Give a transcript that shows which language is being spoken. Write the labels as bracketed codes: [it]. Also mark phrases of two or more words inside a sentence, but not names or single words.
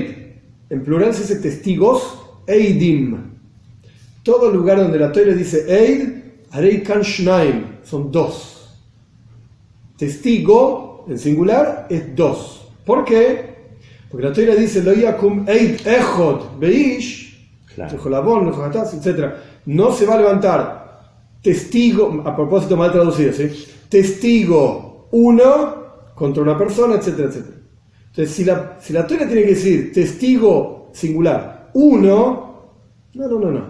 [es] En plural se dice testigos, Eidim. Todo lugar donde la Torah dice Eid, [he] הרי כאן שניים, [es] son 2. Testigo en singular es 2. ¿Por qué? Porque la Torah dice [he] לא יקום עד אחד באיש, [es] etc. No se va a levantar testigo, a propósito mal traducido, ¿sí? Testigo 1 contra una persona, etcétera, etcétera. Entonces, si la Torah tiene que decir testigo singular 1, no.